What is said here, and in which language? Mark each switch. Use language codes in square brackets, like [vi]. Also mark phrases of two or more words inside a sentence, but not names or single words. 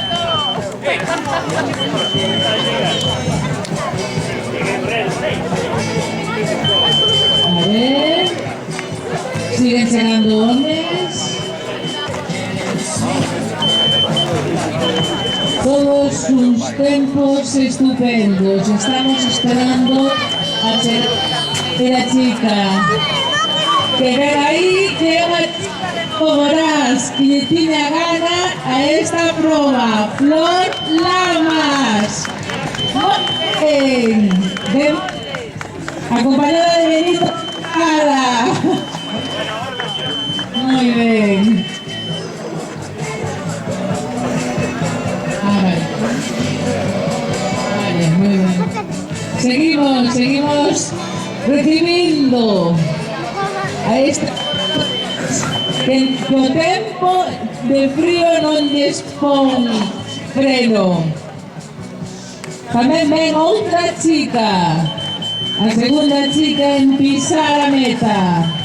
[es] A ver. Siguen llegando hombres. Todos sus tempos estupendos. Estamos esperando a la chica. [gl] Que ven aí que é unha Moraz que lle tiña gana a esta proba. Flor Lamas. Ben, acompañada de Benito Cara. [es] Muy bien. Vale, muy bien. Seguimos recibiendo a esta que [gl] o tempo de frío non lles pon freno. Tamén ven outra chica, a segunda chica en pisar a meta.